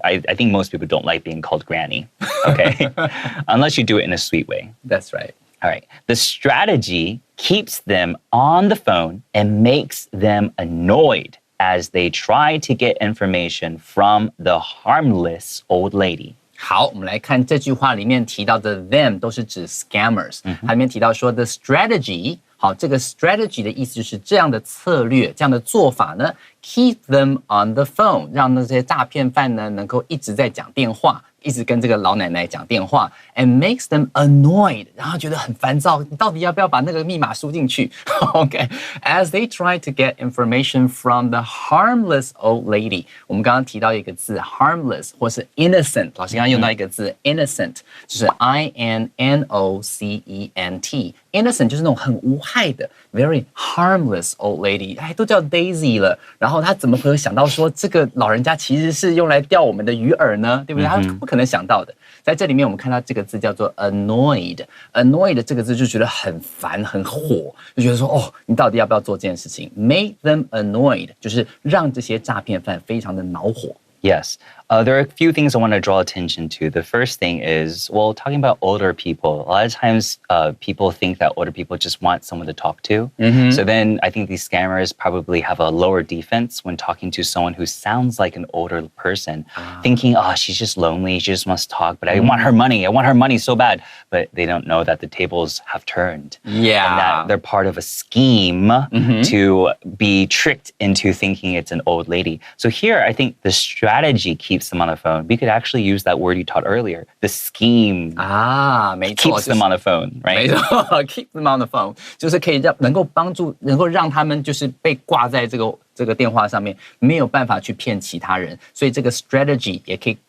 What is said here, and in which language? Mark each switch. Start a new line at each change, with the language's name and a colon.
English: I think most people don't like being called granny. Okay, unless you do it in a sweet way. That's right. All right. The strategy keeps them on the phone and makes them annoyed as they try to get information from the harmless old lady.
Chinese: 好，我们来看这句话里面提到的 them 都是指 scammers。它里面提到说 the strategy， 好，这个 strategy 的意思就是这样的策略，这样的做法呢 ，
English: keep them on the phone，
Chinese: 让那些诈骗犯呢能够一直在讲电话，一直跟这个老奶奶讲电话 ，
English: and makes them annoyed，
Chinese: 然后觉得很烦躁，你到底要不要把那个密码输进去？OK，
English: as they try to get information from the harmless old lady，
Chinese: 我们刚刚提到一个字 harmless 或是 innocent， 老师刚刚用到一个字 innocent， 就是 innocent，innocent 就是那种很无害的
English: very harmless old lady，
Chinese: 都叫 Daisy 了，然后他怎么会想到说这个老人家其实是用来钓我们的鱼饵呢？对不对？他不可能想到的。在这里面我们看到这个字叫做 annoyed 这个字就觉得很烦很火，就觉得说你到底要不要做这件事情
English: make them annoyed
Chinese: 就是让这些诈骗犯非常的恼火。
English: Yes. There are a few things I want to draw attention to. The first thing is, well, talking about older people, a lot of times people think that older people just want someone to talk to. So then I think these scammers probably have a lower defense when talking to someone who sounds like an older person, thinking, she's just lonely, she just wants to talk, but I want her money so bad. But they don't know that the tables have turned. Yeah. And that they're part of a scheme to be tricked into thinking it's an old lady. So here, I think the strategy keeps them on the phone. We could actually use that word you taught earlier. The scheme
Chinese: 没错
English: keeps them on the phone, right?
Chinese: 没错
English: keep them on the phone
Chinese: 就是可以能够让他们就是被挂在这个电话上面，没有办法去骗其他人，所以这个 strategy 也可以